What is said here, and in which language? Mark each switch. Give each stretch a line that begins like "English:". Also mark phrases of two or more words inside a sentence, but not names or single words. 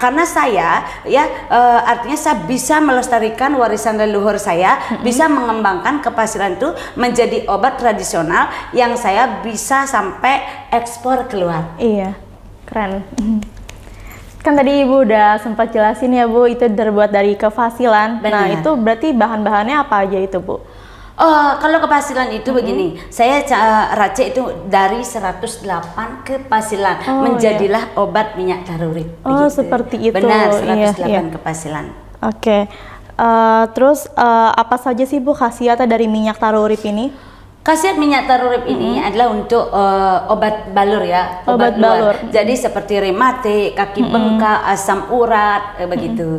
Indonesian: Karena saya artinya saya bisa melestarikan warisan leluhur saya, bisa mengembangkan kepasilan itu menjadi obat tradisional yang saya bisa sampai ekspor keluar. Iya, keren. Kan tadi Ibu udah sempat jelasin ya Bu, itu terbuat dari kefasilan. Benar. Nah itu berarti bahan-bahannya apa aja itu Bu? Kalau kepasilan itu begini, saya racik itu dari 108 kepasilan menjadilah obat minyak taru urip. Oh, seperti itu. Benar, 108 kepasilan. Oke. Apa saja sih Bu khasiatnya dari minyak taro urip ini? Khasiat minyak taro urip ini adalah untuk obat balur ya, Obat balur. Jadi seperti rematik, kaki bengkak, asam urat, begitu.